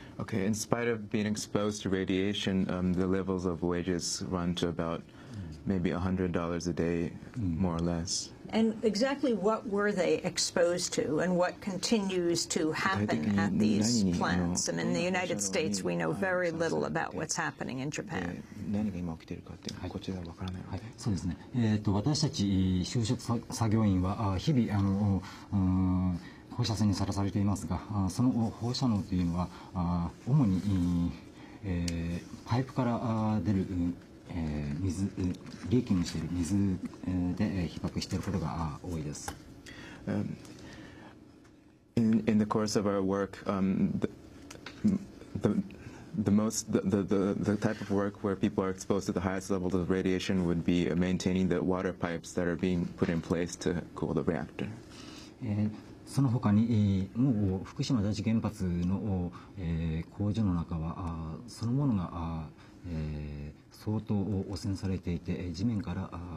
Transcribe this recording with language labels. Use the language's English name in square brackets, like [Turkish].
[English] Okay, in spite of being exposed to radiation, the levels of wages run to about maybe $100 a day, more or less. And exactly what were they exposed to, and what continues to happen at these plants? And in the United States, we know very little about what's happening in Japan. [Japanese] 何が今起きているかってこちらはわからないので。そうですね。私たち就職作業員は日々放射線にさらされていますが、その放射能というのは主に、パイプから出る水、リーキングしている水で被爆していることが多いです。 [English] In the course of our work, the type of work where people are exposed to the highest levels of radiation would be maintaining the water pipes that are being put in place to cool the reactor. [Japanese] その他にもう福島第一原発の工場の中はそのものが相当汚染されていて地面から